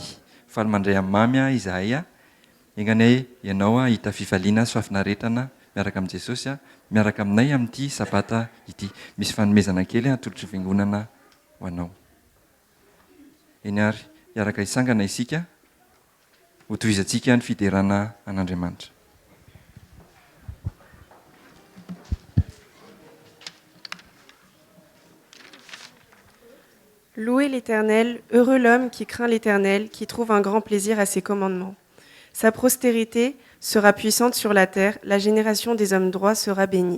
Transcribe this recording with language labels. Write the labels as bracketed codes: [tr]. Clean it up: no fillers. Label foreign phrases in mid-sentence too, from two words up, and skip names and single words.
[mg] Faly mandray amin'ny mamy izahay. Engane ianao hita fifaliana sy fahafinaretana miaraka amin'i Jesosy, miaraka aminay amin'ity sabata ity. Misy fanomezana kely atolotry fiangonana ho anao. Eny ary, hiaraka hisangana isika, ho tohizantsika ny fiderana an'Andriamanitra. [fr] Louez l'Éternel, heureux l'homme qui craint l'Éternel, qui trouve un grand plaisir à ses commandements. Sa postérité sera puissante sur la terre, la génération des hommes droits sera bénie.